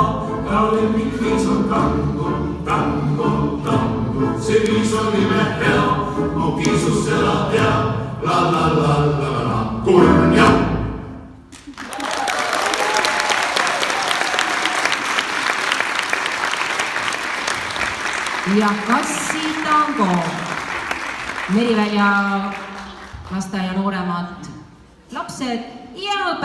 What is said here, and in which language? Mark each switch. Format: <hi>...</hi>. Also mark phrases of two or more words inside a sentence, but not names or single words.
<et>Ta lemmikviis on tango, tango, tango, see viis on nime hea. Mu kiisus seda teab, la la la la la, kurnjam. Ja Kassi tango. Merivälja lasteaia nooremad lapsed ja õpetajad.</et>